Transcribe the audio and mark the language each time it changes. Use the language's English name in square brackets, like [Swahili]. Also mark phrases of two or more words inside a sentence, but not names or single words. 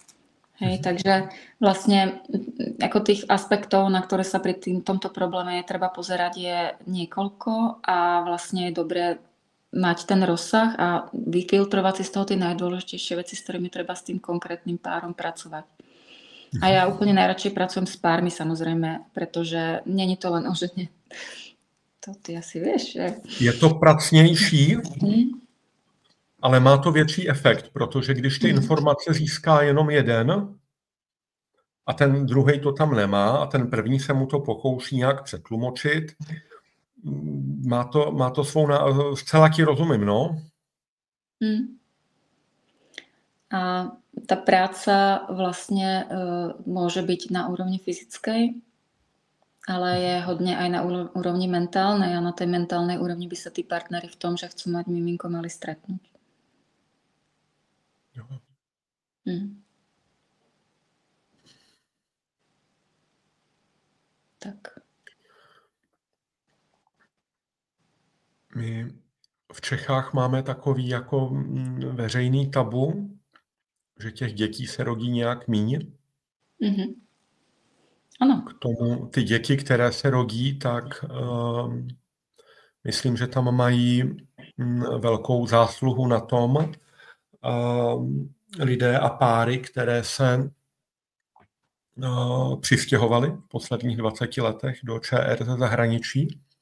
[Slovak] Hej, takže vlastne ako tých aspektov, na ktoré sa pri tomto probléme je treba pozerať, je niekoľko a vlastne je dobré mať ten rozsah a vyfiltrovať si z toho tie najdôležitejšie veci, s ktorými treba s tým konkrétnym párom pracovať. A ja úplne najradšej pracujem s pármi samozrejme, pretože není to len o žene. To ty asi vieš, že? [Czech] Je to pracnější, ale má to větší efekt, protože když ty informace získá jenom jeden a ten druhý to tam nemá a ten první se mu to pokouší nějak přetlumočit, má to svou... Zcela ti rozumím, no. [Slovak] A tá práca vlastne môže byť na úrovni fyzickej, ale je hodne aj na úrovni mentálnej a na tej mentálnej úrovni by sa tí partneri v tom, že chcú mať miminko, mali stretnúť. Tak. [Czech] My v Čechách máme takový jako veřejný tabu, že těch dětí se rodí nějak míň. Ano. K tomu ty děti, které se rodí, tak myslím, že tam mají velkou zásluhu na tom lidé a páry, které se přistěhovali v posledních 20 letech do ČR ze zahraničí.